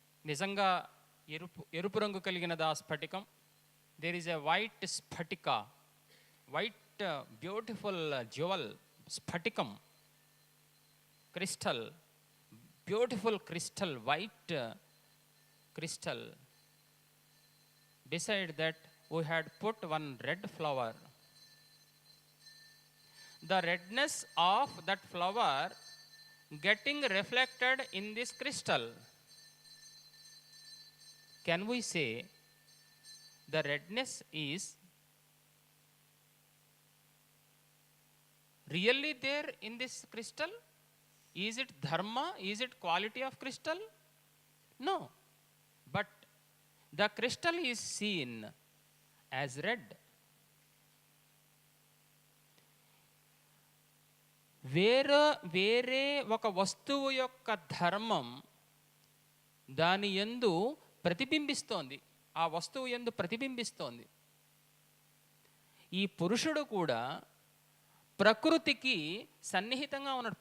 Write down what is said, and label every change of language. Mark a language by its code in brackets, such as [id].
[te] నిజంగా ఎరుపు రంగు కలిగినదా స్ఫటికం? [en] There is a white స్ఫటిక, white beautiful jewel, స్ఫటికం, crystal, beautiful crystal, white crystal. Beside that we had put one red flower. The redness of that flower getting reflected in this crystal. Can we say the redness is really there in this crystal? Is it dharma? Is it quality of crystal? No. But the crystal is seen as red. [te] వేరే ఒక వస్తువు యొక్క ధర్మం దాని యందు ప్రతిబింబిస్తోంది, ఆ వస్తువు యందు ప్రతిబింబిస్తోంది. ఈ పురుషుడు కూడా ప్రకృతికి సన్నిహితంగా ఉన్నాడు.